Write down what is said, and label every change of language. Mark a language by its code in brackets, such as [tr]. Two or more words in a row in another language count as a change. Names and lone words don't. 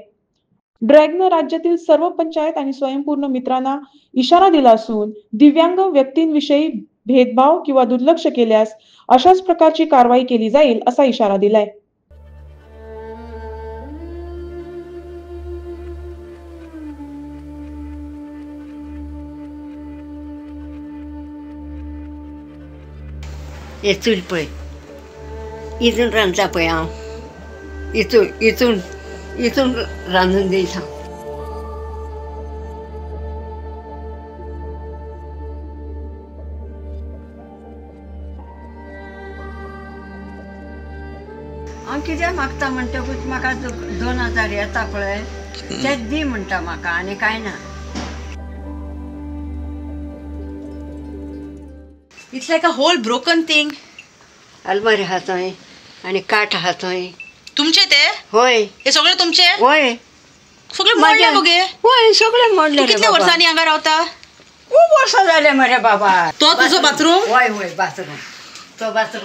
[mr] ड्रॅगनं राज्यातील सर्व पंचायत आणि स्वयंपूर्ण मित्रांना इशारा दिला असून दिव्यांग व्यक्तींविषयी भेदभाव किंवा दुर्लक्ष केल्यास अशाच प्रकारची कारवाई केली जाईल असा इशारा दिलाय. [kok] हे चूल पळय, इथून रांदता पळय हांव, इथून रांदून देयत हांव. हांव कितें मागता म्हणटकूच म्हाका 2000 येता पळय तेच दी म्हणटा म्हाका, आनी कांय ना. [en] It's like a whole broken thing. [kok] अलमारी आहा थंय आनी काठ आहा थंय. तुमचे ते? होय. हे सगळे तुमचे? होय. सगळे मोडले मगे? होय, सगळे मोडले रे. कितल्या वर्सांनी हांगा रावता? खूब वर्सां जाले मरे बाबा. तो तुझो बाथरूम? होय होय, बाथरूम. तो बाथरूम.